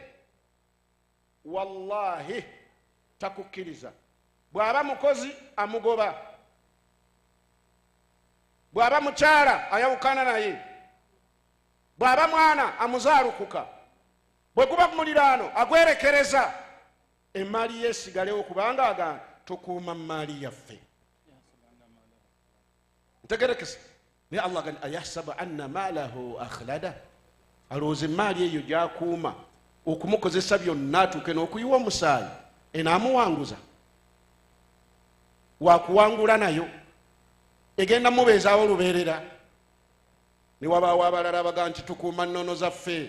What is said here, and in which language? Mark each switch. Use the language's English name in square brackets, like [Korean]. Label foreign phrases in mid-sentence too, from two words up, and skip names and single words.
[Ganda] wallahi takukkiriza bw'aba mukozi amugoba bw'aba mukyala ayawukana naye bw'aba mwana amuzaalukuka bwe guba ku muliraano agwerekereza emmaali yeesigalewo kubanga agamba tukuuma maali yaffe ntegerekesa naye Allah gani [Arabic] أيحسب أن ماله أخلده [Ganda] alowooza emmaali eyo gyakuuma okumukozesa byonna atuuke n'okuyiwa omusaayi enaamuwanguza wakuwangula nayo egenda mubeezaawo lubeerera ne wabaawo abalala abaga nti tukuuma nnono zaffe